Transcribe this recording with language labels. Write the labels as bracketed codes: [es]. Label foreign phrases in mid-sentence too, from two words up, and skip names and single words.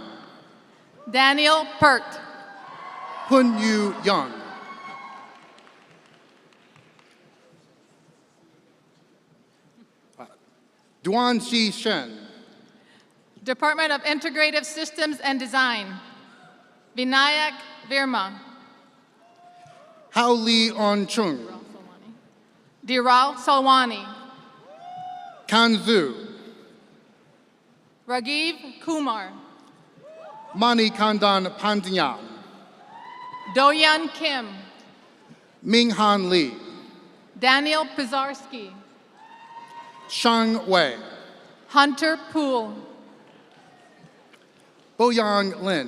[en] Daniel Pert. Hun Yu Young, Duan Xi Shen, Department of Integrative Systems and Design. Vinayak Virma. Hao Li On Chung, Diral Salwani. Kanzu, Ragiv Kumar. Mani Kandan Pandyan, Doyan Kim. Minghan Li, Daniel Pizarski. Shang Wei, Hunter Poole. Boyang Lin,